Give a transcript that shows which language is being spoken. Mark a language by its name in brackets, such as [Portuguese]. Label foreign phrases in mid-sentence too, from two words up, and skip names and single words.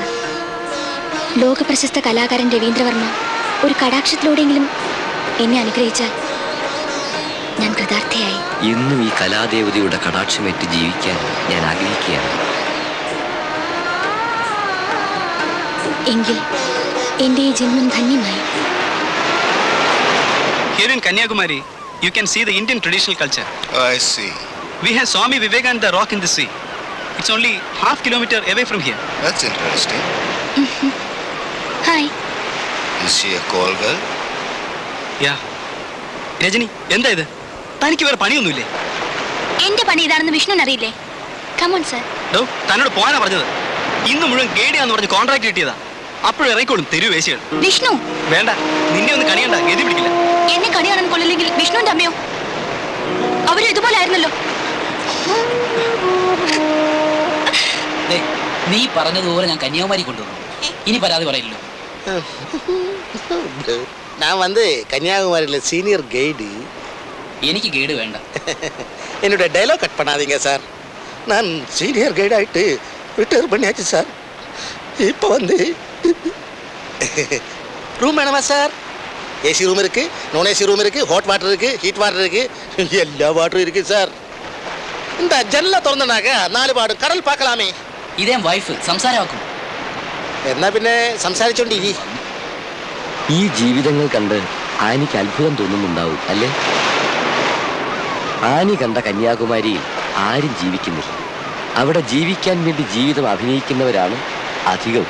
[Malayalam] ലോകപ്രശസ്ത കലാകാരൻ രവീന്ദ്രവർമ്മ ഒരു കടാക്ഷത്തിലൂടെയെങ്കിലും എന്നെ അനുഗ്രഹിച്ചാൽ ഞാൻ കൃതാർത്ഥയായി. ഇന്നും ഈ കലാദേവതയുടെ കടാക്ഷമേറ്റ് ജീവിക്കാൻ ഞാൻ ആഗ്രഹിക്കുകയാണ്. എങ്കിൽ എന്റെ ഈ ജന്മം ധന്യമായി. [English] Here in Kanyakumari, you can see the Indian traditional culture. I see. We have Swami Vivekananda rock in the sea. It's only half kilometer away from here. That's interesting. [Malayalam] ഹായ്. [English] Is she a call girl? Yeah. [Malayalam] രജനി, എന്താ ഇത്? തനിക്ക് വേറെ പണിയൊന്നുമില്ലേ? എന്റെ പണി ഇതാണെന്ന് വിഷ്ണുവിന് അറിയില്ലേ? [English] Come on sir. [Malayalam] ഡോ, തന്നോട് പോകാനാ പറഞ്ഞത്. ഇന്ന് മുഴുവൻ ഗേഡിയാന്ന് പറഞ്ഞ് കോൺട്രാക്ട് കിട്ടിയതാ. അപ്പോഴും ഇറങ്ങിക്കോളും തെരുവ് വേശികൾ. വിഷ്ണു വേണ്ട, നിന്നെ ഒന്ന് കണിയണ്ട, ഗതി പിടിക്കില്ല. എന്നെ കണി കാണാൻ കൊള്ളില്ലെങ്കിൽ വിഷ്ണുവിന്റെ അമ്മയോ? അവരും ഇതുപോലെ ആയിരുന്നല്ലോ. നീ പറഞ്ഞതുപോലെ ഞാൻ കന്യാകുമാരി കൊണ്ടുവന്നു. ഇനി പരാതി പറയില്ലല്ലോ. [Tamil] நான் கன்னியாகுமரியில் [English] senior guide. [Malayalam] എനിക്ക് ഗൈഡ് വേണ്ട. [Tamil] என்னுடைய [English] dialogue cut [Tamil] பண்ணாதீங்க சார். நான் [English] senior guide [Tamil] ஆகிட்டு ரிட்டையர் பண்ணியாச்சு சார். இப்போ ரூம் வேணுமா சார்? [English] AC room [Tamil] இருக்குது, நான் [English] AC room [Tamil] இருக்குது, [English] hot water [Tamil] இருக்குது, [English] heat water [Tamil] இருக்குது, எல்லா வாட்டரும் இருக்குது சார். இந்த ஜன்னலை திறந்தனாக்க 4 பாடு கடல் பார்க்கலாமே. [Malayalam] ഇതേ വൈഫ് സംസാരമാക്കും. എന്നാ പിന്നെ സംസാരിച്ചോണ്ടിരി. ഈ ജീവിതങ്ങൾ കണ്ട് ആനിക്ക് അത്ഭുതം തോന്നുന്നുണ്ടാവും അല്ലേ? ആനി കണ്ട കന്യാകുമാരിയിൽ ആരും ജീവിക്കുന്നില്ല. അവിടെ ജീവിക്കാൻ വേണ്ടി ജീവിതം അഭിനയിക്കുന്നവരാണ് അധികവും.